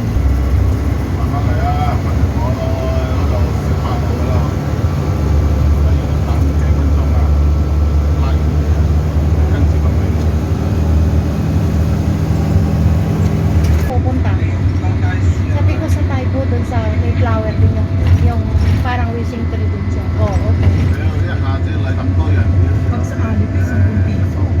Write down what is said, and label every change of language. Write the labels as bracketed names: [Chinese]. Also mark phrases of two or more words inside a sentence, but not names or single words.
[Cantonese] 慢慢嚟啊，瞓我嗰度食飯嚟㗎啦。等幾分鐘啊，拉完跟住咁樣。 [Filipino] Pupunta. Sabi ko sa Taibo doon sa may flower din yung parang wishing tree din siya. Oo, okay. [Cantonese] 你一下子嚟咁多人， [Filipino] Pag sa alit, 10 piso. [Cantonese] 受爆。